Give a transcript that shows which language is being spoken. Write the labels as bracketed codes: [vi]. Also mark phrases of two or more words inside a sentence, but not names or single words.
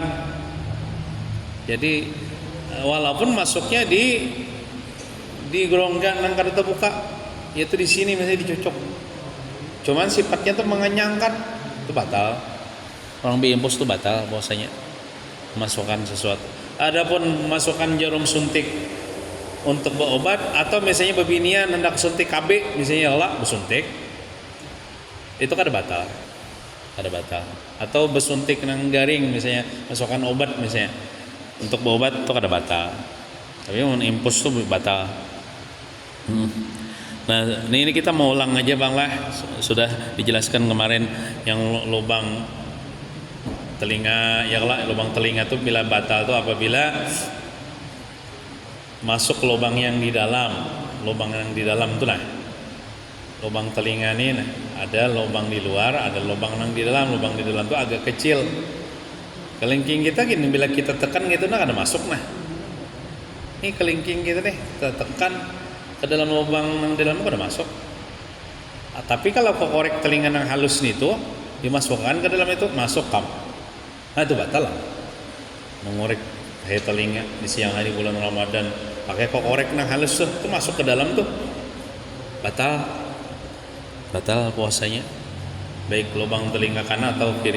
[bjn] Jadi walaupun masuknya di gerongga nang kada terbuka, yaitu di sini misalnya dicocok. [id] Cuman sifatnya tuh mengenyangkan, itu batal. [bjn] Orang biimpus itu batal puasanya. Masukkan sesuatu. Adapun masukkan jarum suntik untuk berobat atau misalnya bebinian hendak suntik KB misalnya Allah bersuntik, itu kada batal. Atau bersuntik nang garing misalnya masukkan obat misalnya untuk berobat itu kada batal. [id] Tapi impus itu batal. Nah ini kita mau ulang aja Bang lah, sudah dijelaskan kemarin yang lubang telinga ya lah, lubang telinga itu bila batal itu apabila masuk lubang yang di dalam itu lah Lubang telinga nih, nah, ada lubang di luar, ada lubang nang di dalam. Lubang di dalam tuh agak kecil. Kelingking kita gini, bila kita tekan gitu, nah ada masuk nah. [bjn] Ini kelingking kita nih, kita tekan ke dalam lubang nang di dalam ada masuk. Tapi kalau korek telinga nang halus nih tuh dimasukkan ke dalam itu masuk kam. [id] Nah itu batal lah. [bjn] Mengorek telinga di siang hari bulan Ramadan pakai korek nang halus tuh, itu masuk ke dalam tuh batal puasanya, baik lubang telinga kanan atau kiri.